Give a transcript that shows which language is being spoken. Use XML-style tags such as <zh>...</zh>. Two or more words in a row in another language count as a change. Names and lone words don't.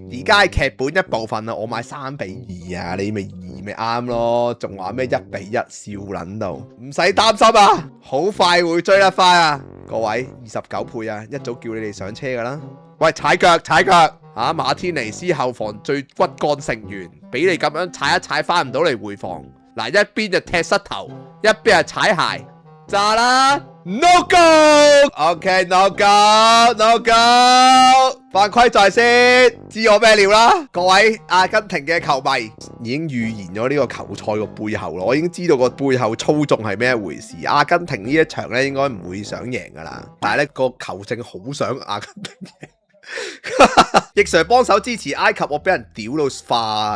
<yue>而家係劇本一部分啊，我買3比2啊，你咪2咪啱咯，仲話咩1比1笑撚到，唔使擔心啊，好快會追得翻啊，各位29倍啊，一早叫你哋上車噶啦，喂踩腳啊，馬天尼斯後防最骨幹成員，俾你咁樣踩一踩翻唔到嚟回防。嗱，一邊就踢膝頭，一邊係踩鞋，炸啦 ！</yue> <en>No go，OK no go no go，</en> <yue>犯規在先，知我咩料啦？各位阿根廷嘅球迷已經預言咗呢個球賽個背後咯，我已經知道個背後操縱係咩回事。阿根廷呢一場咧應該唔會想贏噶啦，但係咧個球證好想阿根廷贏。易 Sir 幫手支持埃及，我俾人屌到化啊！</yue>